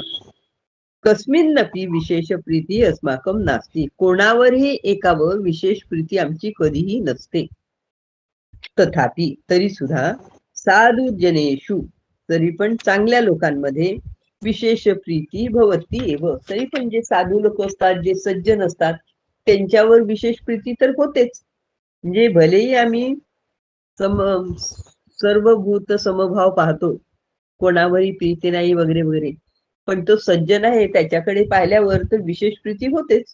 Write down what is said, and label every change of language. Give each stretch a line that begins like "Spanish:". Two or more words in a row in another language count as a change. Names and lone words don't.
Sanskrit: कस्मिन्नपि विशेष प्रीती अस्माकं नास्ति,
Marathi: कोणावरही एकावर विशेष प्रीती आमची कधीही नसते. तथापि, तरी सुद्धा
Sanskrit: साधू जनेषु,
Marathi: तरी पण चांगल्या लोकांमध्ये
Sanskrit: विशेष प्रीती भवती एव,
Marathi: तरी पण जे साधू लोक असतात, जे सज्जन असतात त्यांच्यावर विशेष प्रीती तर होतेच. म्हणजे भलेही आम्ही सर्व भूत समभाव पाहतो, कोणावरही प्रीती नाही वगैरे वगैरे, पण तो सज्जन आहे त्याच्याकडे पाहिल्यावर तर विशेष प्रीती होतेच.